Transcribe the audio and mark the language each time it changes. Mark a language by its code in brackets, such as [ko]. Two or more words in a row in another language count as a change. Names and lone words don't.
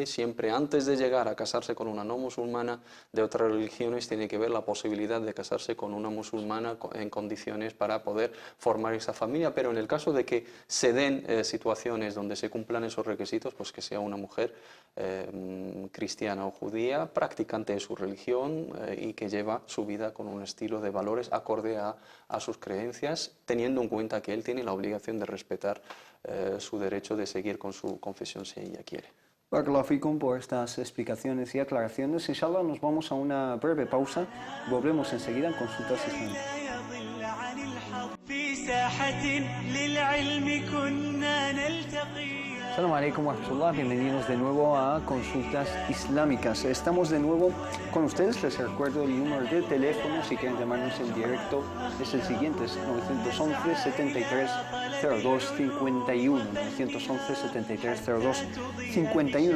[es] Siempre antes de llegar a casarse con una no musulmana de otras religiones tiene que ver la posibilidad de casarse con una musulmana en condiciones para poder formar esa familia, pero en el caso de que se den situaciones donde se cumplan esos requisitos, pues que sea una mujer cristiana o judía, practicante de su religión y que lleva su vida con un estilo de valores acorde a sus creencias, teniendo en cuenta que él tiene la obligación de respetar su derecho de seguir con su confesión si ella quiere. [ar] بارك الله فيكم [es] por estas explicaciones y aclaraciones. Inshallah nos vamos a una breve pausa. Volvemos enseguida en Consultas Islámicas. [ar] السلام عليكم ورحمة الله, [es] bienvenidos de nuevo a Consultas Islámicas. Estamos de nuevo con ustedes, les recuerdo el número de teléfono si quieren llamarnos en directo, es el siguiente, es 911 73 02 51, 911 73 02 51.